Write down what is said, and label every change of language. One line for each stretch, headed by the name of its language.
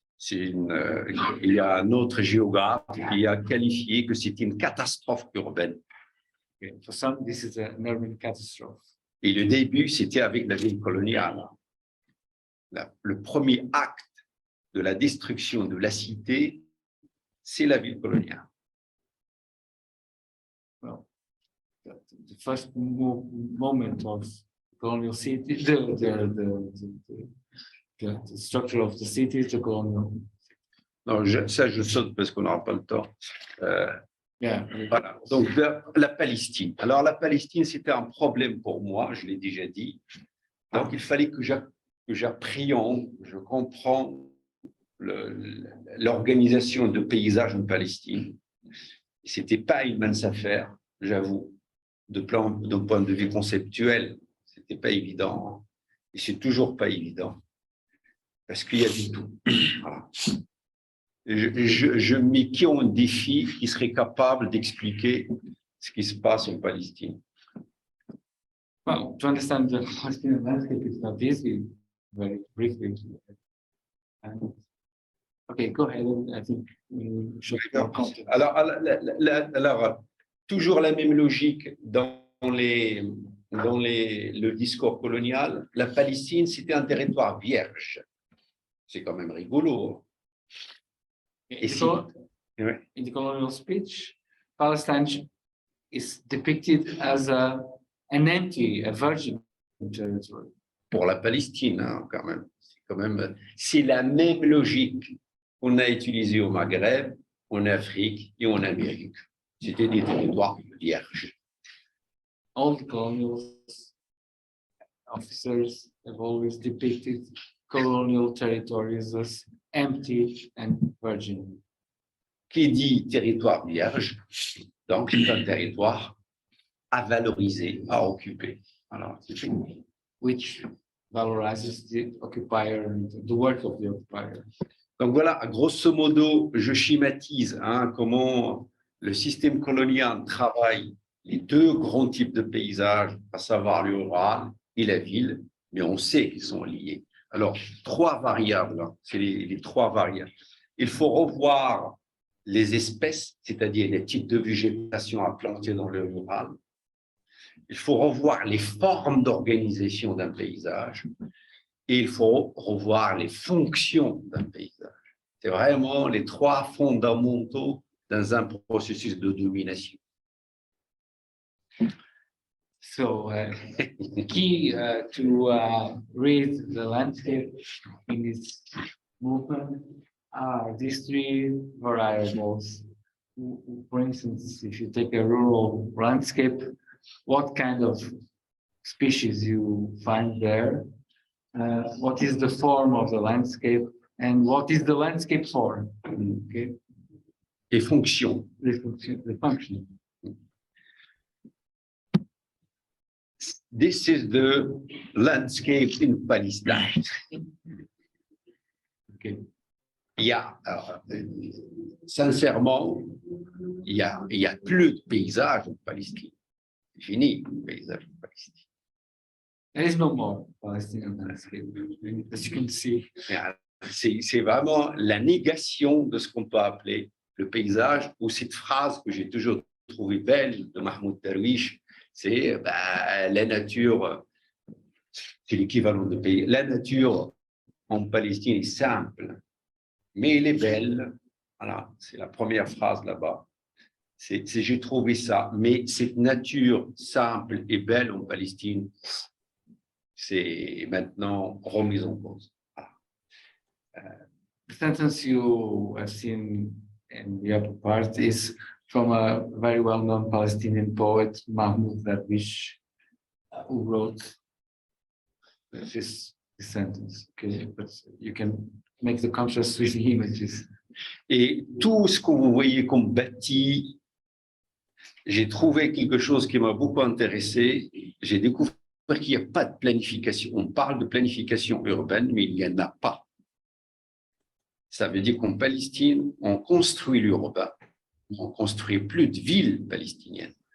French: Il y a un autre géographe qui a qualifié que c'est une catastrophe urbaine.
English: Okay. For some, this is an urban catastrophe.
French: Et le début, c'était avec la ville coloniale. Le premier acte de la destruction de la cité, c'est la ville coloniale.
English: Well, the first moment of colonial city, the structure of the city is the colonial.
French: Non, ça, je saute parce qu'on n'aura pas le temps.
English: Yeah.
French: Voilà. Donc, la Palestine. Alors, la Palestine, c'était un problème pour moi, je l'ai déjà dit. Donc, il fallait que j'appréhende, je comprends l'organisation de paysages en Palestine. Ce n'était pas une mince affaire, j'avoue. D'un point de vue conceptuel, ce n'était pas évident. Et c'est toujours pas évident. Parce qu'il y a du tout. Voilà. Je mets qui en défi qui serait capable d'expliquer ce qui se passe en Palestine.
English: Well, to understand the Palestinian landscape is not easy, very briefly. Okay, go ahead. I think we should.
French: Alors, toujours la même logique dans le discours colonial. La Palestine, c'était un territoire vierge. C'est quand même rigolo.
English: In the colonial speech, Palestine is depicted as an empty, a virgin territory.
French: Pour la Palestine, hein, quand même. C'est la même logique qu'on a utilisée au Maghreb, en Afrique et en Amérique. C'était des territoires vierges.
English: All the colonial officers have always depicted colonial territories as empty and virgin.
French: Qui dit territoire vierge, donc c'est un territoire à valoriser, à occuper. Alors, c'est fini.
English: Which valorizes the occupier and the work of the occupier.
French: Donc voilà, grosso modo, je schématise comment le système colonial travaille les deux grands types de paysages, à savoir le rural et la ville, mais on sait qu'ils sont liés. Alors, trois variables, c'est les trois variables. Il faut revoir les espèces, c'est-à-dire les types de végétation à planter dans le rural. Il faut revoir les formes d'organisation d'un paysage et il faut revoir les fonctions d'un paysage. C'est vraiment les trois fondamentaux dans un processus de domination.
English: So, key to read the landscape in this movement are these three variables. For instance, if you take a rural landscape, what kind of species you find there? What is the form of the landscape? And what is the landscape for? Okay.
French: Et fonctions.
English: The function. This is the landscape in Palestine. Okay.
French: Il y a, sincèrement, il y a plus de paysages en Palestine. C'est fini, le paysage en Palestine.
English: There is no more Palestinian landscape, as you can see.
French: C'est vraiment la négation de ce qu'on peut appeler le paysage, ou cette phrase que j'ai toujours trouvée belle de Mahmoud Darwish, c'est la nature, c'est l'équivalent de pays. La nature en Palestine est simple, mais elle est belle. Voilà, c'est la première phrase là-bas. J'ai trouvé ça, mais cette nature simple et belle en Palestine, c'est maintenant remise en cause.
English: The sentence you have seen in the upper part is from a very well-known Palestinian poet, Mahmoud Darwish, who wrote this sentence. Okay, but you can make the contrast with the images.
French: Et tout ce que vous voyez comme bâti, j'ai trouvé quelque chose qui m'a beaucoup intéressé. J'ai découvert qu'il n'y a pas de planification. On parle de planification urbaine, mais il n'y en a pas. Ça veut dire qu'en Palestine, on construit l'urbain. On ne construit plus de villes palestiniennes.